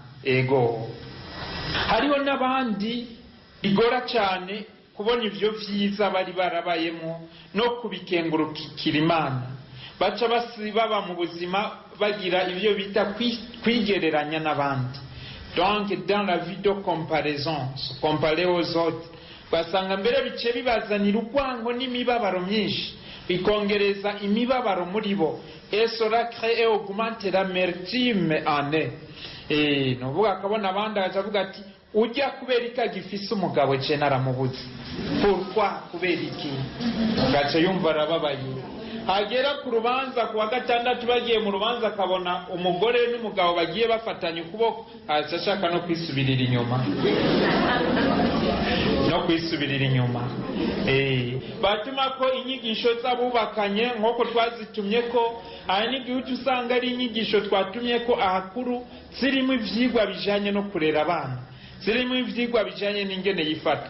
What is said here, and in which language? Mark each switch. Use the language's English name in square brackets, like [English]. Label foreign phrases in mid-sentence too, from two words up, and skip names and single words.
[Rundi] Ego, hariho n'abandi bigora cyane kubona ivyo vyiza bari barabayemo no kubikengurukira Imana. Baca baba mu buzima bagira ivyo bita kwigereranya n'abandi. [French] Donc dans la vie de comparaison, se comparer aux autres, [Rundi] basanga mbere bice bibazanira urwango n'imibabaro myinshi, bikongereza imibabaro muri bo. [French] Et cela crée et augmente l'amertume en eux. [Rundi] Nuvuga akabona abandi akavuga ati ujya kubera iki agifise umugabo je naramubuze, pourquoi, kubera iki? Gace yumva arababaye. Hagera ku rubanza kuwa gatandatu bagiye mu rubanza akabona umugore n'umugabo bagiye bafatanye ukuboko, ashaka no kwisubirira inyuma batuma ko inyigisho z'abubakanye nk'uko twazitumye ko aha n'igihugu usanga ari inyigisho twatumye ko ahakuru zirimo ivyigwa bijanye no kurera abana, zirimo ivyigwa bijanye n'ingene yifata.